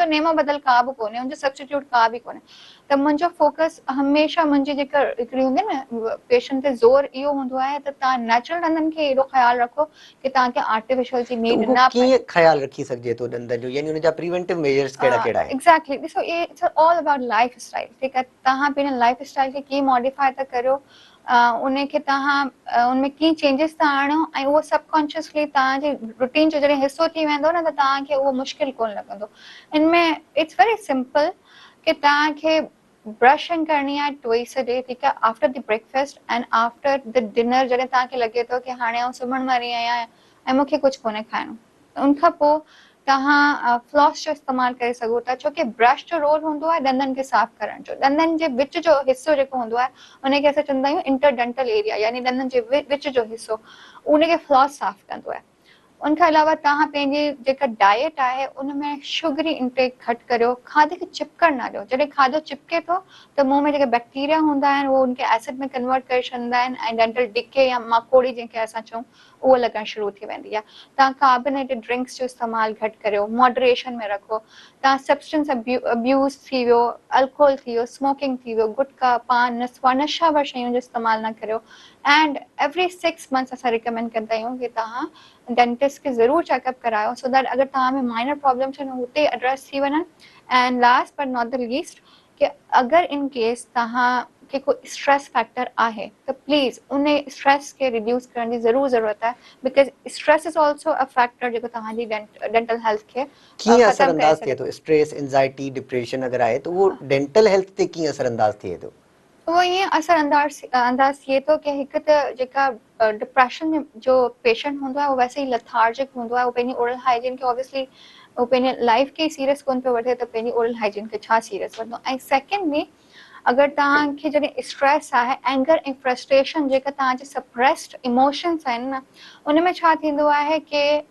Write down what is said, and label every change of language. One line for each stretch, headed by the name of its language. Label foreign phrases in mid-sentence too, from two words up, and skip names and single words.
Sindhi: उनजो नेमो बदल का बि कोन्हे उनजो सब्स्टिट्यूट का बि कोन्हे त मुंहिंजो फोकस हमेशह मुंहिंजी जेका हिकिड़ी हूंदी आहे न पेशेंट ते ज़ोर इहो हूंदो आहे त तव्हां नेचुरल ॾंदनि खे एॾो ख़्यालु रखो कि तव्हांखे आर्टिफिशियल जी त नीड उहो न पए कीअं ख़्यालु रखी सघिजे थो ॾंद जो यानी उनजा
English: preventive measures
Sindhi: कहिड़ा कहिड़ा आहिनि एग्ज़ैक्टली ॾिसो
English: It's all about life style
Sindhi: ठीकु आहे तव्हां पंहिंजे
English: life style
Sindhi: खे कीअं मॉडिफाई था करियो उनखे तव्हां उनमें कीअं चेंजिस था आणियो ऐं उहो सबकॉन्शियसली तव्हांजे रूटीन जो जॾहिं हिसो थी वेंदो न त तव्हांखे उहो मुश्किल कोन लॻंदो इनमें
English: it's very simple
Sindhi: कि तव्हांखे ब्रशिंग करणी आहे
English: twice a day
Sindhi: ठीकु आहे
English: after the breakfast and after the dinner
Sindhi: जॾहिं तव्हांखे लॻे थो कि हाणे आउं सुम्हण वारी आहियां ऐं मूंखे कुझु कोन्हे खाइणो उनखां पोइ तव्हां फ्लॉस जो इस्तेमालु करे सघो था छो कि ब्रश जो रोल हूंदो आहे ॾंदनि खे साफ़ करण जो ॾंदनि जे विच जो हिसो जेको हूंदो आहे उनखे असां चवंदा आहियूं
English: interdental area
Sindhi: यानी ॾंदनि जे विच जो हिसो उनखे फ्लॉस साफ़ कंदो आहे उनखां अलावा तव्हां पंहिंजी जेका डाइट आहे उनमें
English: sugary intake
Sindhi: घटि करियो खाधे खे चिपकण न ॾियो जॾहिं खाधो चिपके थो त मुंहं में जेके बैक्टीरिया हूंदा आहिनि उहो उनखे एसिड में कन्वर्ट करे छॾींदा आहिनि ऐं
English: dental decay
Sindhi: या माकोड़ी जंहिंखे असां चऊं उहो लॻणु शुरू थी वेंदी आहे तव्हां
English: carbonated drinks
Sindhi: जो इस्तेमालु घटि करियो मॉडरेशन में रखो तव्हां
English: substance abuse
Sindhi: थी वियो अल्कोहल थी वियो स्मोकिंग थी वियो गुटका पान नशावर शयुनि जो इस्तेमालु न करियो
English: and every 6 months
Sindhi: असां रिकमेंड कंदा आहियूं कि तव्हां डेंटिस्ट खे ज़रूरु चेकअप करायो
English: so that
Sindhi: अगरि तव्हां में
English: minor problems
Sindhi: आहिनि हुते एड्रेस थी वञनि
English: and last but not the least
Sindhi: कि अगरि
English: in case
Sindhi: तव्हांखे कोई
English: stress factor
Sindhi: आहे त प्लीज़ उन स्ट्रेस खे रिड्यूस करण जी ज़रूरु ज़रूरत आहे
English: because stress is also a factor
Sindhi: जेको तव्हांजी
English: dental health
Sindhi: खे कीअं ख़तमु करे असरअंदाज थिए सघे थो
English: stress anxiety depression
Sindhi: अगरि आहे त उहो
English: dental health
Sindhi: ते कीअं असरअंदाज थिए थो उहो ईअं अंदाज़ थिए थो कि हिकु त जेका डिप्रेशन जो पेशेंट हूंदो आहे उहो वैसे ई लथार्जिक हूंदो आहे उहो पंहिंजी
English: oral hygiene
Sindhi: खे ऑब्वियसली उहो पंहिंजे लाइफ खे सीरियस कोन पियो वठे त पंहिंजी
English: oral hygiene
Sindhi: खे छा सीरियस वठंदो ऐं सेकेंडली अगरि तव्हांखे जॾहिं स्ट्रेस आहे एंगर ऐं फ्रस्ट्रेशन जेका तव्हांजे
English: suppressed emotions
Sindhi: आहिनि न उनमें छा थींदो आहे कि